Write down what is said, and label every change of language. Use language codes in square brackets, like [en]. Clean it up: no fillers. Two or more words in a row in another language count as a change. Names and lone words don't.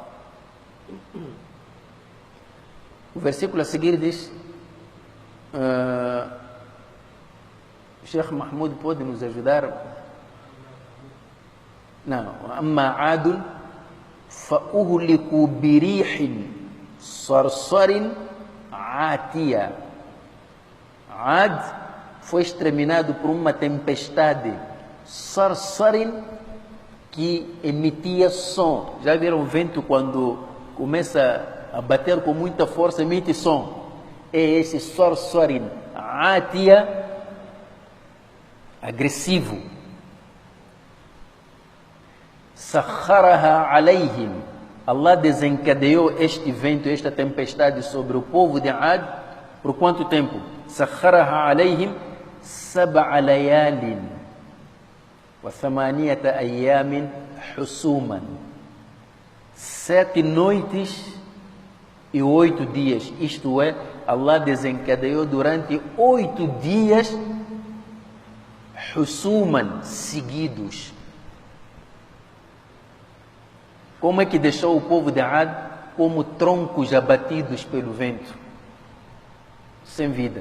[pt] O versículo a seguir diz, o Sheikh Mahmoud pode nos ajudar? Não. [ar] أما عاد فأهلكوا بريح صرصر عاتية. [pt] Ad foi exterminado por uma tempestade, sarsarin, que emitia som. Já viram o vento quando começa a bater com muita força, emite som? É esse sarsarin, atia, agressivo. [ar] سخرها عليهم. [pt] Allah desencadeou este vento, esta tempestade sobre o povo de Ad. Por quanto tempo? [ar] سخرها عليهم سبع ليال وثمانية أيام حسوما. [pt] 7 noites e 8 dias. Isto é, Allah desencadeou durante 8 dias husuman, seguidos. Como é que deixou o povo de Ad como troncos abatidos pelo vento, sem vida?